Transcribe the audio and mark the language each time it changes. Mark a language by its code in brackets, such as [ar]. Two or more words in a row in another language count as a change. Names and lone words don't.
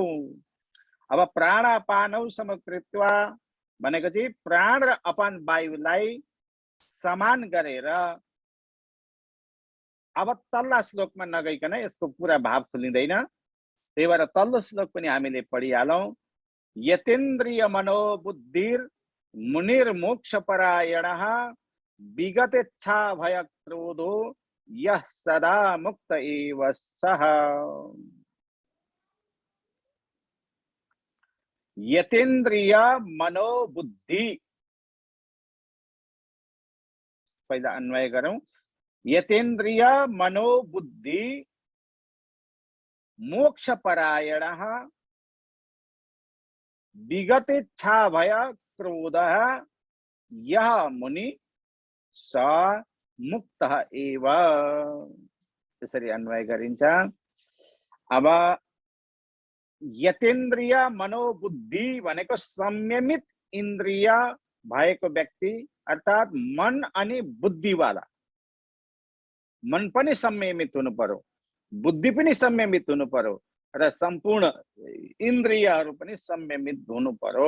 [ne] अब [sa] प्राणापानौ समकृत्वा [ne] भनेको चाहिँ प्राण र अपान वायुलाई समान गरेर, अब तल्ला श्लोकमा नगइकन यसको पुरा भाव खुलिँदैन, त्यही भएर तल्लो श्लोक पनि हामीले पढिहालौँ। [sa] यतेन्द्रिय मनोबुद्धिर मुनिर्मोक्षपरायणः विगतेच्छा भय क्रोधो यः सदा मुक्त एव सः। यतेन्द्रिय मनोबुद्धि, [ne] पहिला अन्वय गरौँ। [sa] यतेन्द्रिय मनोबुद्धि मोक्षपरायणः विगतेच्छा भय क्रोधः यः मुनि स मुक्तः एव। [ne] त्यसरी अन्वय गरिन्छ। अब [sa] यतेन्द्रिय मनोबुद्धि [ne] भनेको संयमित इन्द्रिय भएको व्यक्ति, अर्थात् मन अनि बुद्धिवाला। मन पनि संयमित हुनु पर्यो, बुद्धि पनि संयमित हुनु पर्यो र सम्पूर्ण इन्द्रियहरू पनि संयमित हुनु पर्यो।